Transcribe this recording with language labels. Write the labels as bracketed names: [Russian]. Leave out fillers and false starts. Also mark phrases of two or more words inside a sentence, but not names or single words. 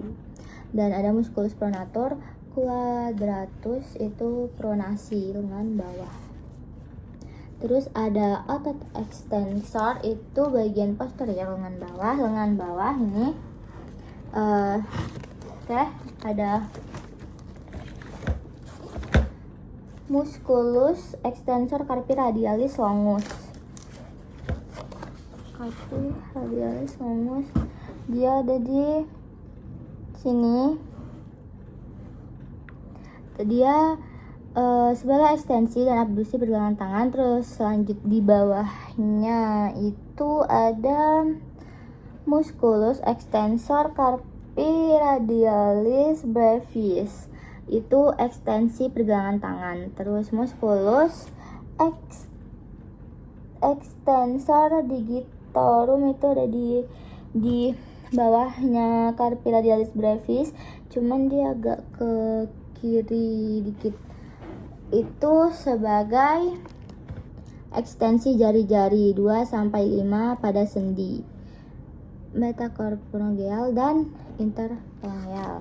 [Indonesian] Dan ada [Latin] musculus pronator quadratus, [Indonesian] itu pronasi lengan bawah. Terus ada otot extensor, itu bagian posterior lengan bawah ini. Ada [Latin] musculus extensor carpi radialis longus. Carpi radialis longus, [Indonesian] dia ada di sini. Dia sebagai ekstensi dan abduksi pergelangan tangan. Terus selanjut di bawahnya itu ada [Latin] musculus extensor carpi radialis brevis, [Indonesian] itu ekstensi pergelangan tangan. Terus [Latin] musculus extensor digitorum, [Indonesian] itu ada di bawahnya [Latin] carpi radialis brevis, [Indonesian] cuman dia agak ke kiri dikit. Itu sebagai ekstensi jari-jari 2-5 pada sendi metacarpogneal dan interphalangeal.